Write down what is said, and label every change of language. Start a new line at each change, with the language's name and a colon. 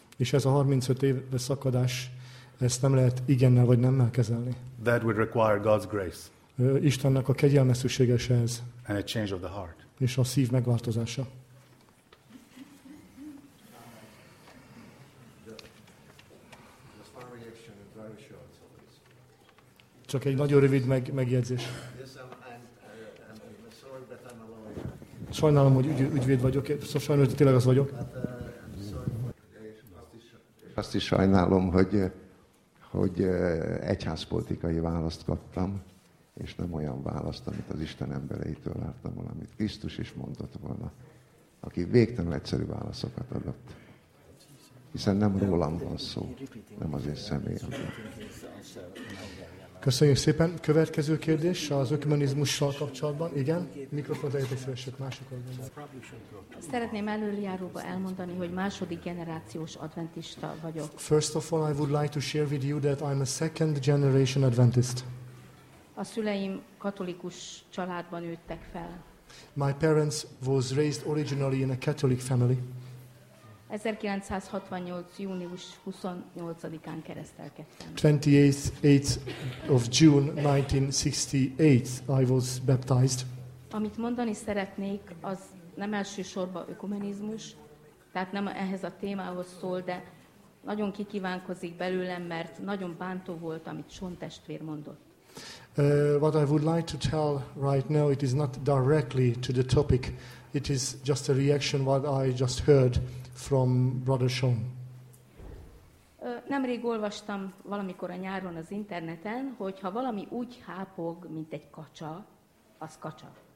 Hungarian: És ez a 35 éves szakadás, ezt nem lehet igennel vagy nemmel kezelni.
English: That would require God's grace.
Hungarian: Istennek a kegyelme szükséges ehhez.
English: And a change of the heart.
Hungarian: És a szív megváltozása. Csak egy nagyon rövid megjegyzés. Sajnálom, hogy ügyvéd vagyok, szóval sajnos, hogy tényleg az vagyok. Azt is sajnálom, hogy egyházpolitikai választ kaptam, és nem olyan választ, amit az Isten embereitől vártam volna, amit Krisztus is mondott volna, aki végtelen egyszerű válaszokat adott. Hiszen nem rólam van szó, nem az én személyem. Köszönjük szépen. Következő kérdés az ökumenizmussal kapcsolatban. Igen, mikrofon tegyetek szívesek másokat. Szeretném előjáróba elmondani, hogy második generációs adventista vagyok.
English: First of all, I would like to share with you that I'm a second generation Adventist.
Hungarian: A szüleim katolikus családban nőttek fel.
English: My parents was raised originally in a Catholic family.
Hungarian: 1968. június 28-án keresztelkedtem.
English: 28th of June 1968 I was baptized.
Hungarian: Amit mondani szeretnék, az nem elsősorban ökumenizmus, tehát nem ehhez a témához szól, de nagyon kikívánkozik belőlem, mert nagyon bántó volt, amit Sean testvér mondott.
English: What I would like to tell right now, it is not directly to the topic. It is just a reaction what I just heard from Brother Sean.
Hungarian: Nemrég olvastam valamikor a nyáron az interneten, hogy ha valami úgy hápog, mint egy kacsa, az kacsa.